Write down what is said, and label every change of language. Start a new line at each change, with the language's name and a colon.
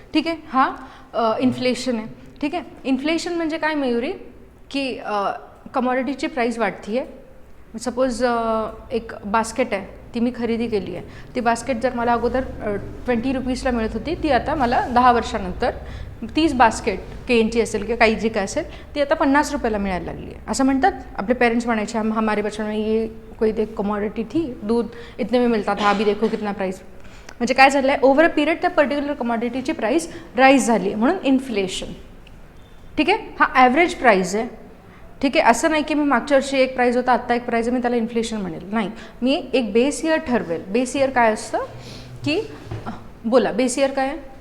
Marathi: ठीक आहे, हा इन्फ्लेशन आहे. ठीक आहे, इन्फ्लेशन म्हणजे काय मयुरी, की कमॉडिटीची प्राईस वाढती आहे. सपोज एक बास्केट आहे, ती मी खरेदी केली आहे. ती बास्केट जर मला अगोदर 20 रुपीजला मिळत होती, ती आता मला 10 वर्षानंतर तीच बास्केट केनची असेल किंवा काही जी काय असेल ती आता 50 रुपयाला मिळायला लागली आहे. असं म्हणतात आपले पेरेंट्स म्हणायचे,
Hindi: हमारे बचपन में ये कोई एक कमॉडिटी थी, दूध इतने में मिलता था, अभी देखो कितना प्राइस.
Marathi: म्हणजे काय झालं आहे, ओव्हर अ पिरियड त्या पर्टिक्युलर कमॉडिटीची प्राईस राईज झाली आहे, म्हणून इन्फ्लेशन. ठीक आहे, हा ॲव्हरेज प्राईस आहे. ठीक आहे, असं नाही की मी मागच्या वर्षी एक प्राईज होता, आत्ता एक प्राईज आहे, मी त्याला इन्फ्लेशन म्हणेल. नाही, मी एक बेस इयर ठरवेल. बेस इयर काय असतं, की बोला बेस इयर काय आहे.